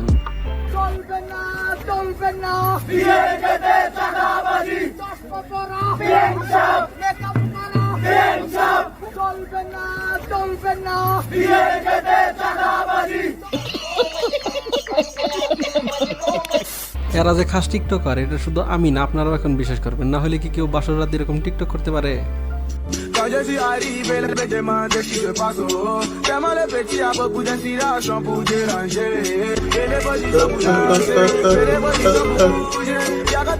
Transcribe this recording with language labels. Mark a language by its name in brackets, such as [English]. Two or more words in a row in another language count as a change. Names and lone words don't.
[Bangla] চলবে না, চলবে না বিয়ের গেটে চাঁদাবাজি, চলবে না, চলবে না বিয়ের গেটে চাঁদাবাজি। এরা যে খাস টিকটকার এটা শুধু আমি না, আপনারাও এখন বিশ্বাস করবেন। না হলে কি কেউ বাসর রাত এরকম টিকটক করতে পারে? [French] Quand je suis arrivé, les bêtes demandaient ce qui se passe. Tellement les petits a beaucoup d'inspiration pour déranger. Et les bodies sont pour danser. Et les bodies sont pour bouger.